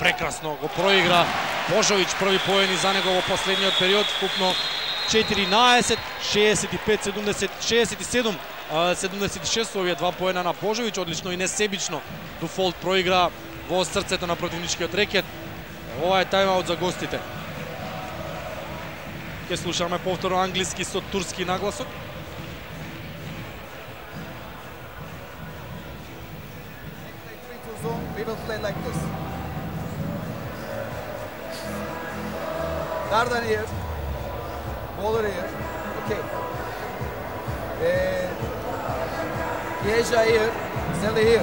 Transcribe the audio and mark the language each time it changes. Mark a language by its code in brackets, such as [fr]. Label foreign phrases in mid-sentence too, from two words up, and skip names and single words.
[mk] прекрасно го проигра Божовиć, први поени за него во последниот период, вкупно 14, 65-70, 67-76 овие два поена на Божовиć, одлично и несебично Дуфолт проигра во срцето на противничкиот рекет. Ова е тајмаут за гостите. Ке слушаме повторно англиски со турски нагласок. [en] We will play like this. Dardan here. Bowler here. Okay. Kieja here. Sally here.